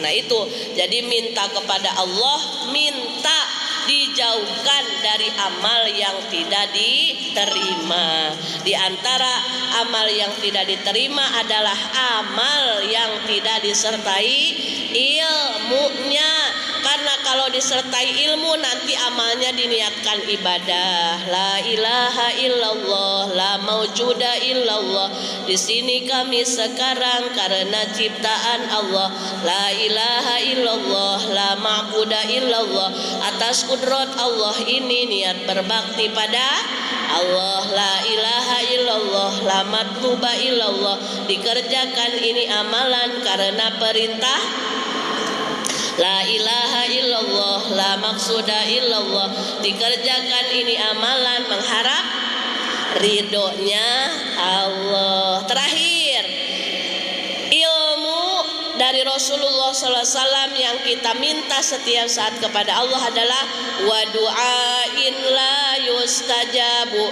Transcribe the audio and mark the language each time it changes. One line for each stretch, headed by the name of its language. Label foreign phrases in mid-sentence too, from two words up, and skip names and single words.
Indonesian: Nah itu, jadi minta kepada Allah, minta dijauhkan dari amal yang tidak diterima. Di antara amal yang tidak diterima adalah amal yang tidak disertai ilmunya. Karena kalau disertai ilmu nanti amalnya diniatkan ibadah.
Arabic: لا إله إلا الله، لا موجود إلا الله.
Indonesian: Di sini kami sekarang karena ciptaan Allah.
Arabic: لا إله إلا الله، لا معبود إلا الله.
Indonesian: Atas kudrat Allah ini niat berbakti pada Allah.
Arabic: لا إله إلا الله، لا مطلوب إلا الله.
Indonesian: Dikerjakan ini amalan karena perintah.
Arabic: لا إله إلا الله، لا مقصود إلا الله.
Indonesian: Dikerjakan ini amalan mengharap ridhonya Allah. Terakhir, ilmu dari Rasulullah SAW yang kita minta setiap saat kepada Allah adalah
Arabic: ودعاء لا يستجاب.